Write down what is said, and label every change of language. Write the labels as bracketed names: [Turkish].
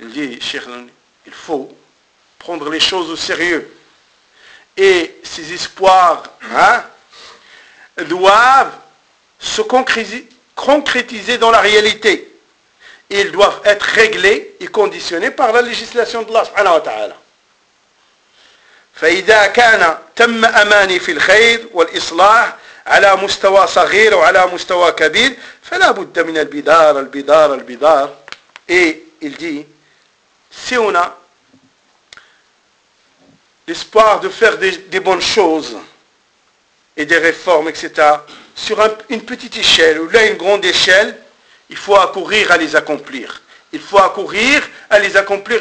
[French] Il dit, Cheikh, il faut prendre les choses au sérieux. Et ces espoirs hein, doivent se concrétiser dans la réalité. Ils doivent être réglés et conditionnés par la législation de Allah subhanahu wa ta'ala. [Arabic] فإذا كان تم أماني في الخير والإصلاح على مستوى صغير وعلى مستوى كبير فلا بد من البدار البدار البدار. [French] Et il dit, si on a l'espoir de faire des bonnes choses et des réformes, etc., sur une petite échelle ou là une grande échelle, Il faut accourir à les accomplir. Il faut accourir à les accomplir.